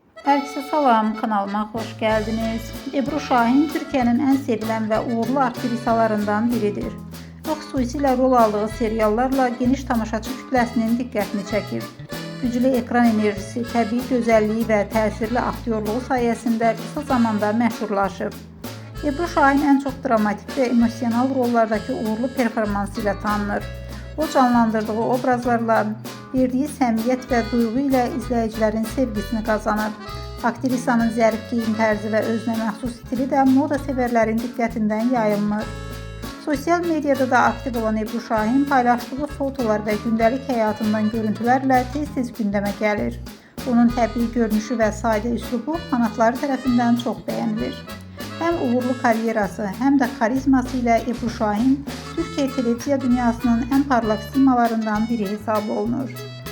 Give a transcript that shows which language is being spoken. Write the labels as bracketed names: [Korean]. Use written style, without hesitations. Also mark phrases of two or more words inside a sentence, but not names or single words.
[Turkish] Herkese salam, kanalıma hoş geldiniz. Ebru Şahin Türkiye'nin en sevilen ve uğurlu aktrisalarından biridir. [Azerbaijani] Xüsusilə rol aldığı seriallarla geniş tamaşaçı kütləsinin diqqətini çəkir. Güclü ekran enerjisi, təbii gözəlliyi və təsirli aktyorluğu sayəsində qısa zamanda məşhurlaşıb. [Turkish] Ebru Şahin en çok dramatik ve emosyonal rollardaki uğurlu performansı [Azerbaijani] ilə tanınır. O canlandırdığı obrazlarla verdiği səmiyyət və duyğu ilə izləyicilərin sevgisini qazanır. Aktrisanın zərif geyim tərzi və özünə məxsus stili də moda sevərlərin diqqətindən yayılmır. Sosial medyada da aktiv olan Ebru Şahin paylaşdığı fotolar və gündəlik həyatından görüntülərlə tez-tez gündəmə gəlir. Onun təbii görünüşü və sadə üslubu fanatları tərəfindən çox bəyənilir. [Turkish] Hem uğurlu karyerası hem de karizması ile Ebru Şahin Türkiye televiziya dünyasının en parlak simalarından biri [Azerbaijani] hesab olunur.